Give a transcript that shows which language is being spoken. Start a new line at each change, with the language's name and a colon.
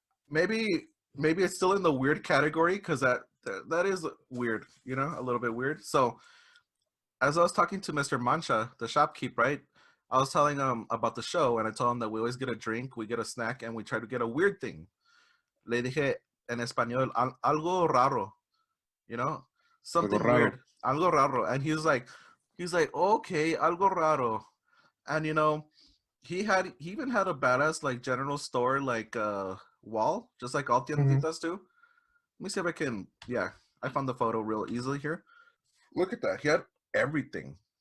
English: maybe it's still in the weird category because that is weird, a little bit weird. So as I was talking to Mr. Mancha, the shopkeep, right? I was telling him about the show, and I told him that we always get a drink, we get a snack, and we try to get a weird thing.
Spanish: Le dije en español algo raro, Algo
English: something
Spanish: raro.
English: weird,
Spanish: algo raro,
English: and he's like okay, algo raro, and he even had a badass like general store like wall, just like all Mm-hmm.
Spanish: tienditas
English: do. Let me see if I can. Yeah, I found the photo real easily here. Look at that. He had everything,